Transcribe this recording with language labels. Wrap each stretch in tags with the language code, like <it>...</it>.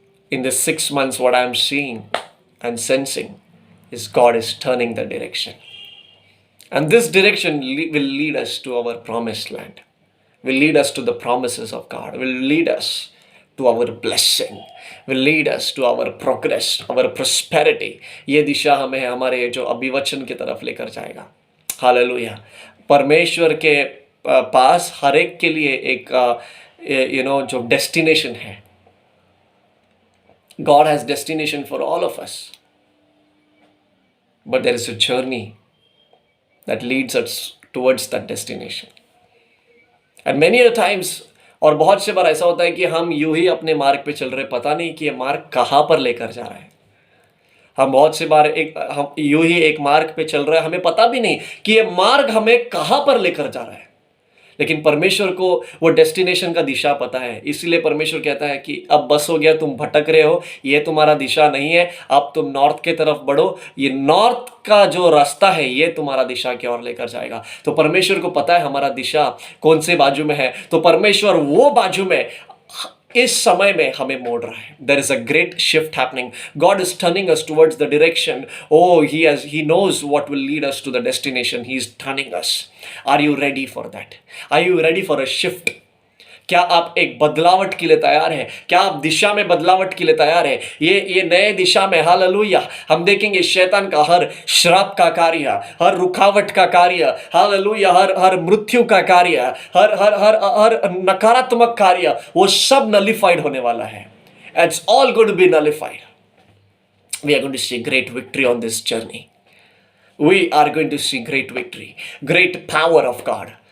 <en>In the 6 months, what I am seeing and sensing is God is turning the direction. And this direction will lead us to our promised land, will lead us to the promises of God, will lead us to our blessing, will lead us to our progress, our prosperity.</en> <hi>ये दिशा हमें हमारे जो अभिवचन की तरफ लेकर जाएगा. Hallelujah. परमेश्वर के पास हर एक के लिए एक जो डेस्टिनेशन है.</hi> <en>God has destination for all of us. But there is a journey that leads us towards that destination. And many a times,</en> <hi>और बहुत से बार ऐसा होता है कि हम यूं ही अपने मार्ग पे चल रहे, पता नहीं कि ये मार्ग कहाँ पर लेकर जा रहा है. हम बहुत से बार हम यूं ही एक मार्ग पे चल रहे हैं, हमें पता भी नहीं कि ये मार्ग हमें कहाँ पर लेकर जा रहा है. लेकिन परमेश्वर को वो डेस्टिनेशन का दिशा पता है. इसीलिए परमेश्वर कहता है कि अब बस हो गया, तुम भटक रहे हो, ये तुम्हारा दिशा नहीं है, अब तुम नॉर्थ की तरफ बढ़ो. ये नॉर्थ का जो रास्ता है ये तुम्हारा दिशा की ओर लेकर जाएगा. तो परमेश्वर को पता है हमारा दिशा कौन से बाजू में है. तो परमेश्वर वो बाजू में इस समय में हमें मोड़ रहा है.</hi> <en>There is a great shift happening. God is turning us towards the direction. Oh, He knows what will lead us to the destination. He is turning us. Are you ready for that? Are you ready for a shift?</en> <hi>क्या आप एक बदलावट के लिए तैयार हैं? क्या आप दिशा में बदलावट के लिए तैयार हैं? ये नए दिशा में हालेलुया हम देखेंगे शैतान का हर श्राप का कार्य, हर रुकावट का कार्य, हालेलुया हर मृत्यु का कार्य, हर नकारात्मक कार्य, वो सब नलिफाइड होने वाला है.</hi> <en>It's all going to be nullified. We are going to see great victory on this journey. We are going to see great victory, great power of God.</en>